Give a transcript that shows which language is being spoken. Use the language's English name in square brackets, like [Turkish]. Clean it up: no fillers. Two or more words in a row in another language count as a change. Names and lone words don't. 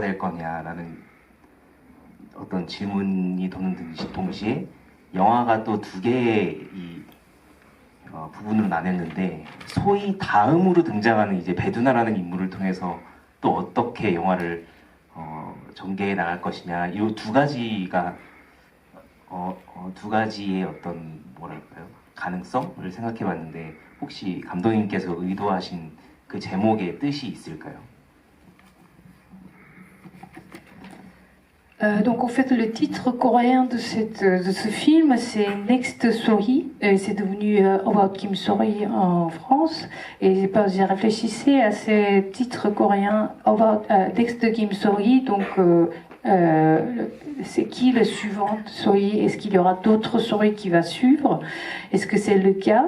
[Korean] 될 거냐라는 어떤 질문이 도는 동시에 영화가 또 두 개의 부분으로 나눴는데 소위 다음으로 등장하는 이제 베두나라는 인물을 통해서 또 어떻게 영화를 전개해 나갈 것이냐 이 두 가지가 두 가지의 어떤 뭐랄까요 가능성을 생각해봤는데 혹시 감독님께서 의도하신 그 제목의 뜻이 있을까요? [French] Donc en fait le titre coréen de ce film c'est Next Story, c'est devenu About Kim Sori en France, et j'ai réfléchi à ce titre coréen About Next Kim Sori, donc c'est qui le suivant Sori, est-ce qu'il y aura d'autres Sori qui va suivre, est-ce que c'est le cas?